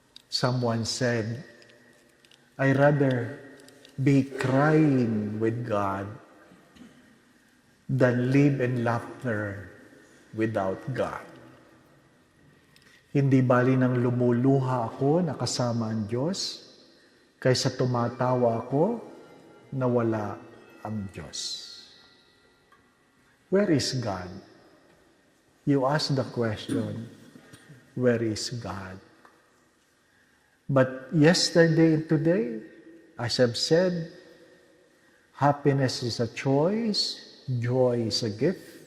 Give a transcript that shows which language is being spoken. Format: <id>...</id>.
<en>Someone said, I rather be crying with God than live in laughter without God.</en> <tl>Hindi bali nang lumuluha ako na kasama ang Diyos, kaysa tumatawa ako na wala ang Diyos.</tl> <en>Where is God? You ask the question, where is God? But yesterday and today, as I've said, happiness is a choice, joy is a gift.</en>